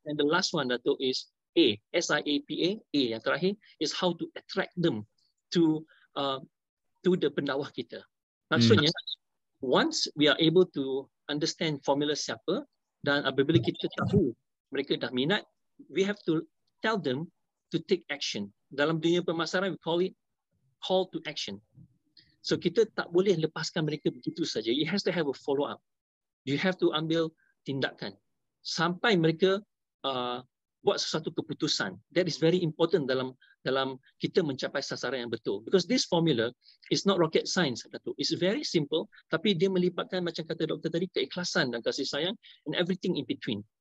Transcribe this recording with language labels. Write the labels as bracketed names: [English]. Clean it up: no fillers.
[English] And the last one, Dato', is A, SIAPA, A yang terakhir, is how to attract them to the [Malay] pendakwah kita. [English] Maksudnya, once we are able to understand formula siapa, [Malay] dan apabila kita tahu mereka dah minat, [English] we have to tell them to take action. [Malay] Dalam dunia pemasaran, [English] we call it call to action. [Malay] So kita tak boleh lepaskan mereka begitu saja. [English] It has to have a follow up. You have to [Malay] ambil tindakan sampai mereka buat sesuatu keputusan. [English] That is very important [Malay] dalam kita mencapai sasaran yang betul. [English] Because this formula is not rocket science, Datuk. It's very simple, [Malay] tapi dia melibatkan, macam kata doktor tadi, keikhlasan dan kasih sayang [English] and everything in between.